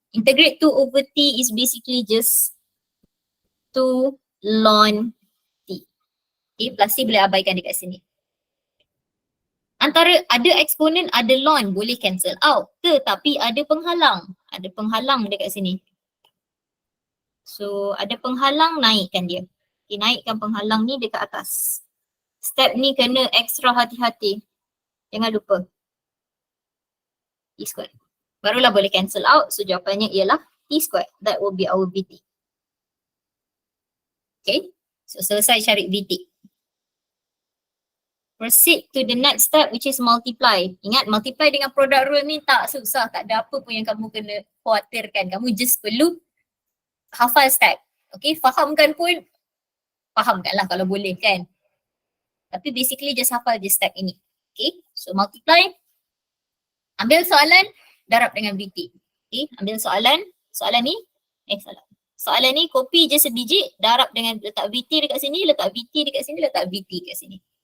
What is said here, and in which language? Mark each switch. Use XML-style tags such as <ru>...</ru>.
<en>Integrate 2 over t is basically just 2 ln t.</en> <ms>Okay, plus t boleh abaikan dekat sini. Antara ada eksponen, ada ln boleh cancel out. Tetapi ada penghalang. Ada penghalang dekat sini. So ada penghalang, naikkan dia. Okay, naikkan penghalang ni dekat atas. Step ni kena extra hati-hati. Jangan lupa. T squared. Barulah boleh cancel out. So jawapannya ialah T squared.</ms> <en>That will be our VT.</en> <ms>Okay. So selesai cari VT.</ms> <en>Proceed to the next step which is multiply.</en> <ms>Ingat multiply dengan product rule ni tak susah. Tak ada apa pun yang kamu kena khawatirkan. Kamu just perlu hafal step. Okay. Fahamkan pun. Fahamkanlah kalau boleh kan. Tapi basically just hafal je step ini. Okay. So multiply. Ambil soalan, darab dengan VT. Okay, ambil soalan ni, soalan ni copy je sebiji, darab dengan letak VT dekat sini, letak VT dekat sini, letak VT dekat sini.</ms>